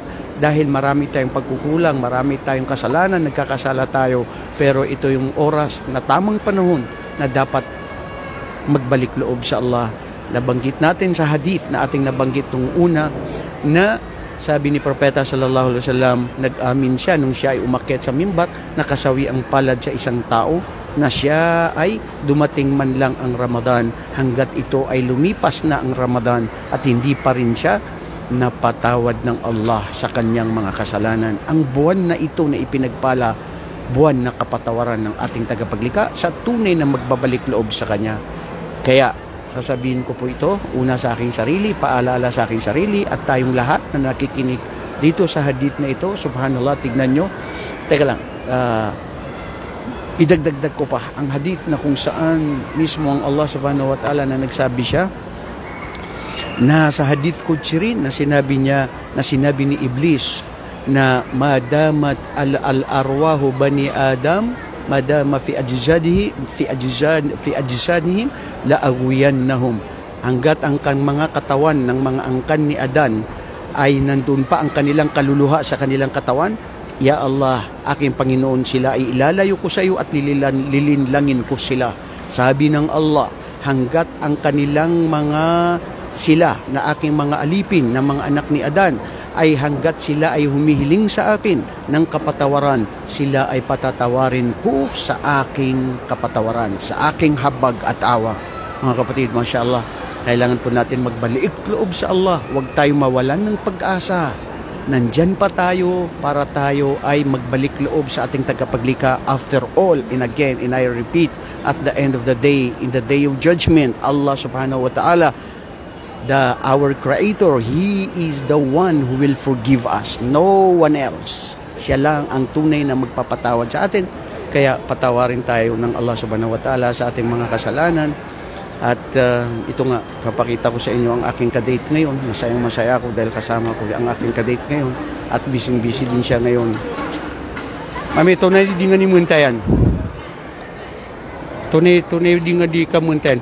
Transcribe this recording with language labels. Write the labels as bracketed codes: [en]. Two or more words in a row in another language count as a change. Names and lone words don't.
[tl] Dahil marami tayong pagkukulang, marami tayong kasalanan, nagkakasala tayo. Pero ito yung oras na tamang panahon na dapat magbalik loob sa Allah. Nabanggit natin sa hadith na ating nabanggit nung una na sabi ni Propeta [ar] صلى الله عليه وسلم, [tl] nag-amin siya nung siya ay umakyat sa mimbar, nakasawi ang palad sa isang tao na siya ay dumating man lang ang Ramadan, hanggat ito ay lumipas na ang Ramadan at hindi pa rin siya napatawad ng Allah sa kanyang mga kasalanan. Ang buwan na ito na ipinagpala, buwan na kapatawaran ng ating tagapaglikha sa tunay na magbabalik loob sa kanya. Kaya sasabihin ko po ito, una sa aking sarili, paalala sa aking sarili at tayong lahat na nakikinig dito sa hadith na ito. Subhanallah, tignan nyo. Teka lang, idagdagdag ko pa ang hadith na kung saan mismo ang Allah [ar] سبحانه وتعالى [tl] na nagsabi siya, na sa hadith Qudsi rin na sinabi niya, na sinabi ni Iblis na [ar] مادامت الأرواح بني آدم، مادام في أجسادهم لأغوينهم. [tl] Hanggat ang mga katawan ng mga angkan ni Adan ay nandun pa ang kanilang kaluluha sa kanilang katawan, [ar] يا الله, [tl] aking Panginoon, sila ay ilalayo ko sa iyo at lilinlangin ko sila. Sabi ng Allah, hanggat ang kanilang mga sila na aking mga alipin na mga anak ni Adan ay hanggat sila ay humihiling sa akin ng kapatawaran, sila ay patatawarin ko sa aking kapatawaran, sa aking habag at awa. Mga kapatid, mashallah, kailangan po natin magbalik loob sa Allah. Huwag tayo mawalan ng pag-asa. Nandyan pa tayo para tayo ay magbalik loob sa ating tagapaglikha. [en] After all, and again, and I repeat, at the end of the day, in the day of judgment, Allah [ar] سبحانه وتعالى, [en] our Creator, He is the one who will forgive us. No one else. [tl] Siya lang ang tunay na magpapatawad sa atin. Kaya patawarin tayo ng Allah [ar] سبحانه وتعالى [tl] sa ating mga kasalanan. At ito nga, papakita ko sa inyo ang aking kadate ngayon. Masayang-masaya ako dahil kasama ko ang aking kadate ngayon. At busy-busy din siya ngayon. Mami, tunay di nga ni muntayan. Tunay di nga di ka muntayan.